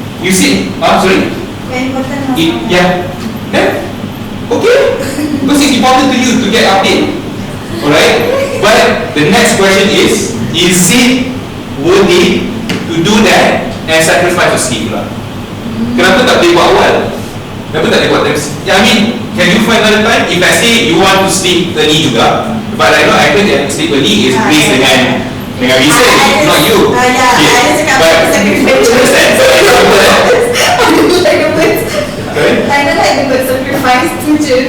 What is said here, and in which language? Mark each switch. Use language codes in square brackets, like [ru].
[en] You see? Sorry? Quite important sometimes. Yeah. Okay. Because it's important to you to get update. Alright? But the next question is it worthy to do that and sacrifice your sleep lah? [ms] Kenapa tak boleh buat awal? Kenapa tak boleh buat time? [en] I mean, can you find another time? If let's say you want to sleep early juga, but I know I heard that sleep early is based dengan reason, not you. Yeah, I just cakap But sacrifice. understand? So example I don't like the word. Sorry? I don't like the word sacrifice [ms] tu je.